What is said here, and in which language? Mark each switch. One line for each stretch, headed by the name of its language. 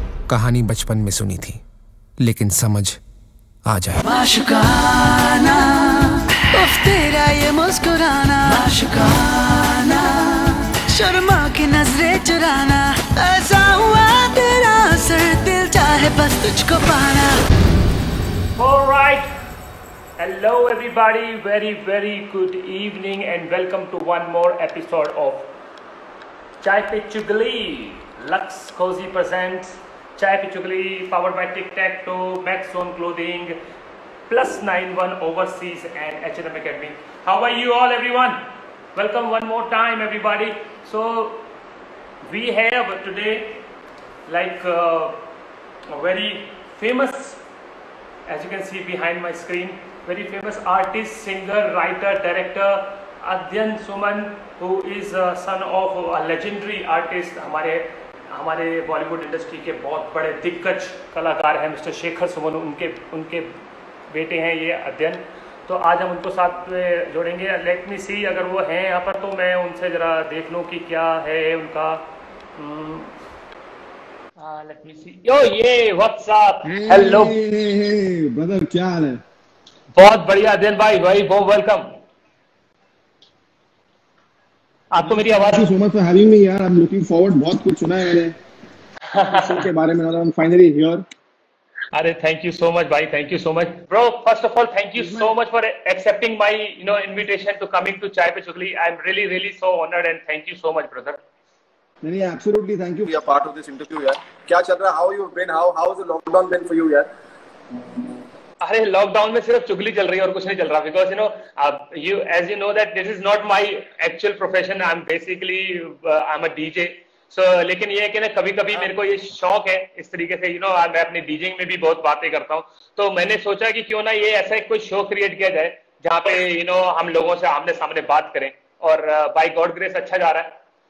Hindi: कहानी बचपन में सुनी थी, लेकिन समझ आ जाए। माशुकाना, उफ तेरा ये मुस्कुराना, माशुकाना, शर्मा की नजरें चुराना, ऐसा हुआ तेरा असर, दिल चाहे बस तुझको पाना।
English: Alright, hello everybody, very good evening and welcome to one more episode of Chai Pe Chugli. Lux Cozy presents Chai Pe Chugli, powered by Tic Tac Toe, Max Zone Clothing, +91 Overseas and H&M Academy. How are you all, everyone? Welcome one more time, everybody. So we have today like a very famous, as you can see behind my screen, very famous artist, singer, writer, director Adyan Suman, who is a son of a legendary artist.
Hindi: हमारे Bollywood industry के बहुत बड़े दिग्गज कलाकार हैं mister Shekhar Suman, उनके बेटे हैं ये अध्ययन। तो आज हम उनको साथ में जोड़ेंगे।
English: let me see,
Hindi: अगर वो हैं यहाँ पर तो मैं उनसे ज़रा देख लूँ कि क्या है उनका।
English: Let me see. Yo ये what's up, hello
Hindi: ब्रदर, क्या हाल है? बहुत बढ़िया अध्ययन भाई, बहुत वेलकम। आपको मेरी आवाज?
English: Thank you so much for having me यार, I am looking forward.
Hindi: बहुत कुछ सुना है मैंने शो के बारे में,
English: I am finally here. अरे thank you so much भाई, thank you so much bro. First of all thank you so much for accepting my invitation to coming to Chai Pe Chugli. I am really so honoured and thank you so much brother. नहीं, absolutely thank you. We are part of this interview यार।
Hindi: क्या चल रहा है?
English: How you've been? How has the lockdown been for you यार?
Hindi: अरे लॉकडाउन में सिर्फ चुगली चल रही है और कुछ नहीं चल रहा, because
English: you as you know that this is not my actual profession. I'm basically I'm a DJ.
Hindi: So लेकिन ये है कि ना कभी कभी मेरे को ये शौक है इस तरीके से मैं अपनी डीजिंग में भी बहुत बातें करता हूँ। तो मैंने सोचा कि क्यों ना ये ऐसा कोई शो क्रिएट किया जाए जहाँ पे हम लोगों से आमने सामने बात करें, और बाय गॉड ग्रेस अच्छा जा रहा है।